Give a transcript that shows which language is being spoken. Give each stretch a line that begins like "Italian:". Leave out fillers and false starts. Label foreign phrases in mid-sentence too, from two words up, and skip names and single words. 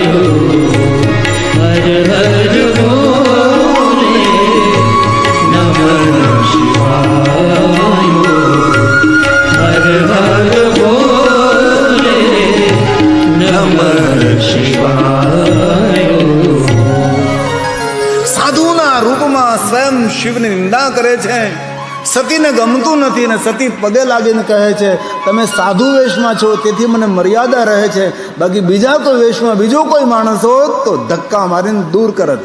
Hindi: हर हर भोले नमः शिवाय. हर हर भोले नमः शिवाय.
Gujarati: સાધુના રૂપમાં સ્વયં શિવની નિંદા કરે છે. સતીને ગમતું નથી અને સતી પગે લાગીને કહે છે, તમે સાધુ વેશમાં છો તેથી મને મર્યાદા રહે છે, બાકી બીજા કોઈ વેશમાં બીજો કોઈ માણસ હોત તો ધક્કા મારીને દૂર કરત.